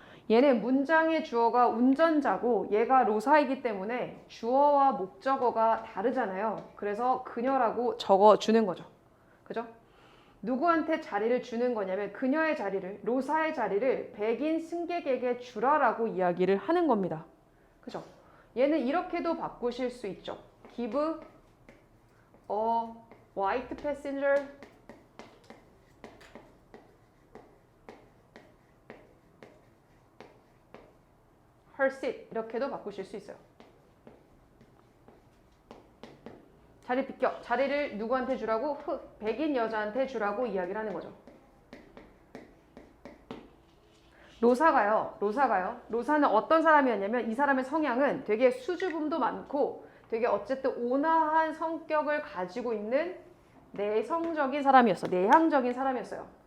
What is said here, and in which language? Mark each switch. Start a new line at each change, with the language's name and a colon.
Korean: 얘는 문장의 주어가 운전자고 얘가 로사이기 때문에 주어와 목적어가 다르잖아요. 그래서 그녀라고 적어주는 거죠. 그죠? 누구한테 자리를 주는 거냐면 그녀의 자리를, 로사의 자리를 백인 승객에게 주라라고 이야기를 하는 겁니다. 그죠? 얘는 이렇게도 바꾸실 수 있죠.
English: Give a white passenger her seat.
Korean: 이렇게도 바꾸실 수 있어요. 자리 비켜. 자리를 누구한테 주라고? 백인 여자한테 주라고 이야기를 하는 거죠. 로사는 어떤 사람이었냐면 이 사람의 성향은 되게 수줍음도 많고 되게 어쨌든 온화한 성격을 가지고 있는 내향적인 사람이었어요.